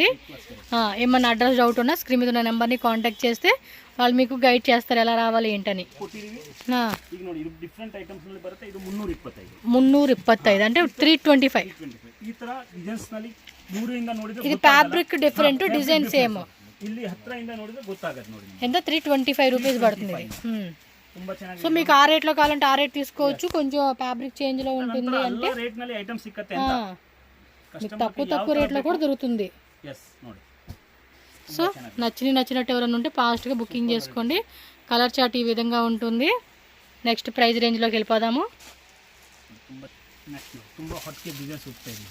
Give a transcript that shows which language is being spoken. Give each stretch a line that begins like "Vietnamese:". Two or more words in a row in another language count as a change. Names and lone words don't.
Telugu: ఏమన్నా
English: address doubt
Telugu: ఉన్నా స్క్రీన్ మీద ఉన్న నెంబర్ని కాంటాక్ట్ చేస్తే వాళ్ళు మీకు గైడ్ చేస్తారు ఎలా రావాలి ఏంటని. 325 అంటే 325.
English: ఇది fabric different, design same.
Kannada: ಇಲ್ಲಿ ಹತ್ತಿರದಿಂದ ನೋಡಿದ್ರೆ ಗೊತ್ತಾಗುತ್ತೆ ನೋಡಿ.
Telugu: ఎంత 325 రూపీస్ పడుతుంది.
Kannada: ತುಂಬಾ ಚೆನ್ನಾಗಿ
Telugu: సో మీకు ఆ రేట్లో కావాలంటే ఆ రేట్ తీసుకోవచ్చు, కొంచెం
English: fabric change
Telugu: లో ఉంటుంది అంటే
Kannada: ರೇಟ್ ನಲ್ಲಿ ಐಟಮ್ ಸಿಕ್ಕತ್ತೆ ఆ, ಅಂತ
Telugu: మీకు తక్కువ రేట్లో కూడా దొరుకుతుంది.
Kannada: ఎస్ ನೋಡಿ
Telugu: సో నచ్చినట్టు ఎవరైనా ఉంటే ఫాస్ట్గా బుకింగ్ చేసుకోండి.
English: color chart
Telugu: ఈ విధంగా ఉంటుంది.
English: next price
Telugu: రేంజ్లోకి వెళ్ళిపోదాము. నెక్స్ట్ ತುಂಬಾ హాట్ కే డిజైన్స్ ఉంటాయి ಈಗ